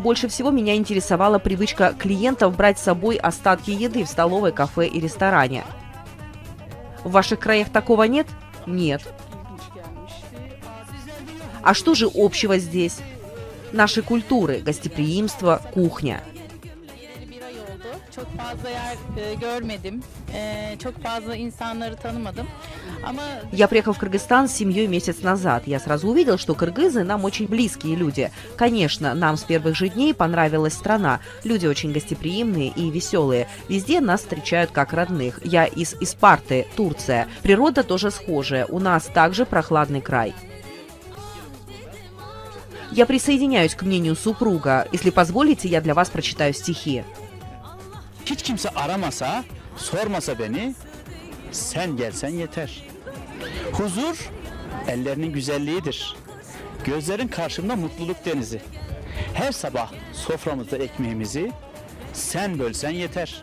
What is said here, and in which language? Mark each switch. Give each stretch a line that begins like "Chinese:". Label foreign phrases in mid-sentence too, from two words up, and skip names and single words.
Russian: Больше всего меня интересовала привычка клиентов брать с собой остатки еды в столовой, кафе и ресторане. В ваших краях такого нет? Нет. А что же общего здесь? Наши культуры, гостеприимство, кухня.
Turkish: Çok fazla yer görmedim. Çok fazla insanları tanımadım.
Russian: Я приехал в Кыргызстан с семьей месяц назад. Я сразу увидел, что кыргызы нам очень близкие люди. Конечно, нам с первых же дней понравилась страна. Люди очень гостеприимные и веселые. Везде нас встречают как родных. Я из Испарты, Турция. Природа тоже схожая. У нас также прохладный край. Я присоединяюсь к мнению супруга. Если позволите, я для вас прочитаю стихи.
Turkish: Hiç kimse aramasa, sormasa beni, sen gelsen yeter. Huzur, ellerinin güzelliğidir. Gözlerin karşımda mutluluk denizi. Her sabah soframızda ekmeğimizi, sen bölsen yeter.